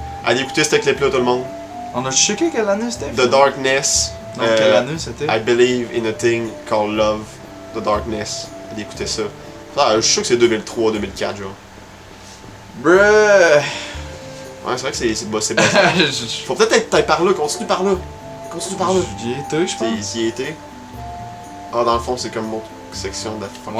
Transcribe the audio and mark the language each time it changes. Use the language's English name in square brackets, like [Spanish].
[French] Allez écouter ce clip-là, tout le monde. On a checké quelle année c'était? [English] The Darkness. [French] Non, quelle année c'était? [English] I believe in a thing called love. [French] The Darkness. Allez écouter ça. Ah, je suis sûr que c'est 2003-2004, genre. Bruh! Ouais, c'est vrai que c'est bas. Faut peut-être être par là, continue par là. Continue par là. J'y étais, je pense. T'y étais. Ah, dans le fond, c'est comme mon section de fucking